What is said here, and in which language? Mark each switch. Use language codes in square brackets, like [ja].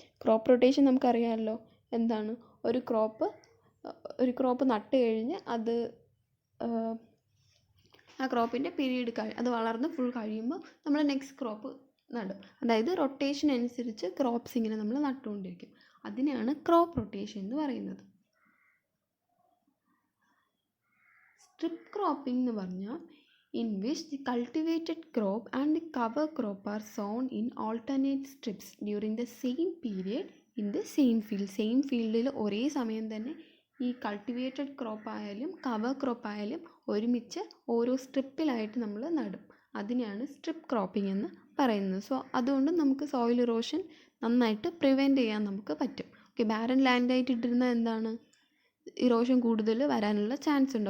[ml] Crop rotation നമുക്കറിയാമല്ലോ എന്താണ്, ഒരു ക്രോപ്പ് നട്ട് കഴിഞ്ഞ് അത് ആ ക്രോപ്പിൻ്റെ പീരീഡ് അത് വളർന്ന് ഫുൾ കഴിയുമ്പോൾ നമ്മൾ നെക്സ്റ്റ് ക്രോപ്പ് നടും. അതായത് റൊട്ടേഷൻ അനുസരിച്ച് ക്രോപ്സ് ഇങ്ങനെ നമ്മൾ നട്ടുകൊണ്ടിരിക്കും. അതിനെയാണ് ക്രോപ്പ് റൊട്ടേഷൻ എന്ന് പറയുന്നത്. സ്ട്രിപ്പ് ക്രോപ്പിംഗ് എന്ന് പറഞ്ഞാൽ [en] in which the cultivated crop and the cover crop are sown in alternate strips during the same period in the same field. [ml] Same ഫീൽഡിൽ ഒരേ സമയം തന്നെ ഈ കൾട്ടിവേറ്റഡ് ക്രോപ്പ് ആയാലും കവർ ക്രോപ്പ് ആയാലും ഒരുമിച്ച് ഓരോ സ്ട്രിപ്പിലായിട്ട് നമ്മൾ നടും. അതിനെയാണ് സ്ട്രിപ്പ് ക്രോപ്പിംഗ് എന്ന് പറയുന്നത്. സോ അതുകൊണ്ട് നമുക്ക് സോയിൽ ഇറോഷൻ നന്നായിട്ട് പ്രിവെൻറ്റ് ചെയ്യാൻ നമുക്ക് പറ്റും. ഓക്കെ, ബാരൻ ലാൻഡായിട്ട് ഇട്ടിരുന്ന എന്താണ്, ഇറോഷൻ കൂടുതൽ വരാനുള്ള ചാൻസ് ഉണ്ട്.